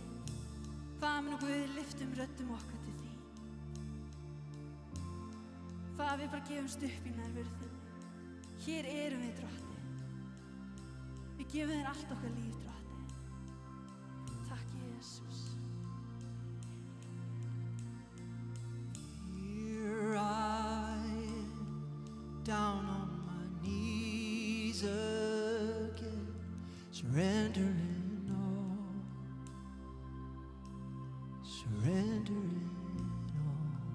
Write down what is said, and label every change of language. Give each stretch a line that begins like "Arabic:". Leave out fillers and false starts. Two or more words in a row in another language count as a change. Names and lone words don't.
Icelandic: Faðir minn, Guð, við lyftum röddum okkar til þín. Faðir, við bara gefumst upp í nærveru þinni. Hér erum við, Drottinn. Við gefum þér allt okkar líf, Drottinn. Takk Jesús.
English: Here I am, down on my knees again, surrendering all, surrendering all.